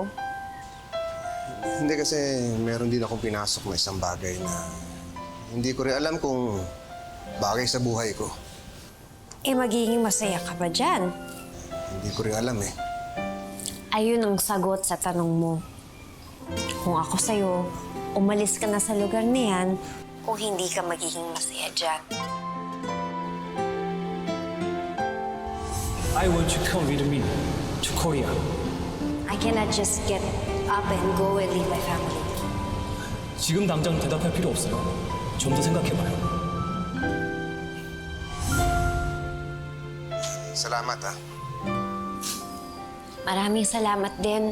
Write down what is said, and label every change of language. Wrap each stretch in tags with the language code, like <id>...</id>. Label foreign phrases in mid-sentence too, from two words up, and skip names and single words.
<tl>Hindi kasi meron din akong pinasok na isang bagay na hindi ko rin alam kung bagay sa buhay ko. Magiging masaya ka ba dyan? Hindi ko rin alam eh. Ayun ang sagot sa tanong mo. Kung ako sa'yo, umalis ka na sa lugar na yan kung hindi ka magiging masaya dyan.</tl> <en>I want you to come with me to Korea. I cannot just get up and go and leave my family.</en> <ko>지금 당장 대답할 필요 없어요. 좀 더 생각해봐요.</ko> <tl>Salamat ah. Maraming salamat din.</tl>